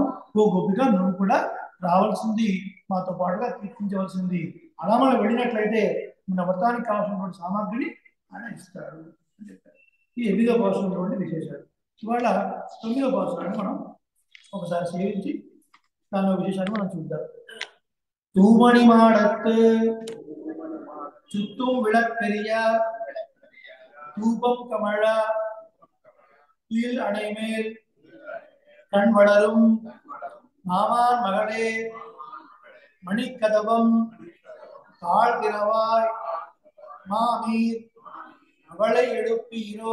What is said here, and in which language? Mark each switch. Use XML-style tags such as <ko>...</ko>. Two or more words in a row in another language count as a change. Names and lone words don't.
<te>ఓ గోపిక నువ్వు కూడా రావాల్సింది, మాతో పాటుగా కీర్తించవలసింది. అలా మనం వెళ్ళినట్లయితే మన వ్రతానికి కావాల్సినటువంటి సామాగ్రిని ఆయన ఇస్తాడు అని చెప్పారు. ఈ 8వ పాసురంలోని విశేషాలు. ఇవాళ 9వ పాసురాన్ని మనం ఒకసారి సేవించి దానిలో విశేషాన్ని మనం చూద్దాం.</te> <ta>தூமணி மாடத்து சுத்தும் விளக்கெரிய தூபம் கமழ துயில் அடைமேல் கண் வளரும் மாமான் மகளே மணிக்கதவம் தாழ் திறவாய் மாமீர் அவளை எழுப்பீரோ</ta>